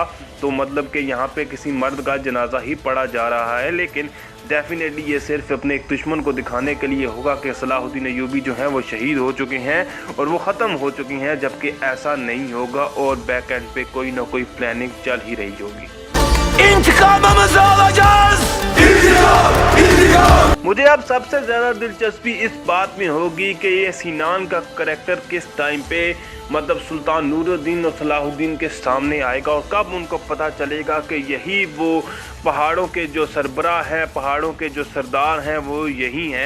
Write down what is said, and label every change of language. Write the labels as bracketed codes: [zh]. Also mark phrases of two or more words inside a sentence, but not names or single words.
[ur] تو مطلب کہ یہاں پہ کسی مرد کا جنازہ ہی پڑھا جا رہا ہے، لیکن ڈیفینیٹلی یہ صرف اپنے ایک دشمن کو دکھانے کے لیے ہوگا کہ صلاح الدین ایوبی جو ہیں وہ شہید ہو چکے ہیں اور وہ ختم ہو چکے ہیں، جبکہ ایسا نہیں ہوگا اور [en] back end [ur] پہ کوئی نہ کوئی پلاننگ چل ہی رہی ہوگی. [tr] İntikamımızı alacağız. İntikam. [ur] مجھے اب سب سے زیادہ دلچسپی اس بات میں ہوگی کہ یہ سنان کا کریکٹر کس ٹائم پہ مطلب سلطان نور الدین اور صلاح الدین کے سامنے آئے گا اور کب ان کو پتا چلے گا کہ یہی وہ پہاڑوں کے جو سربراہ ہیں، پہاڑوں کے جو سردار ہیں وہ یہی ہیں.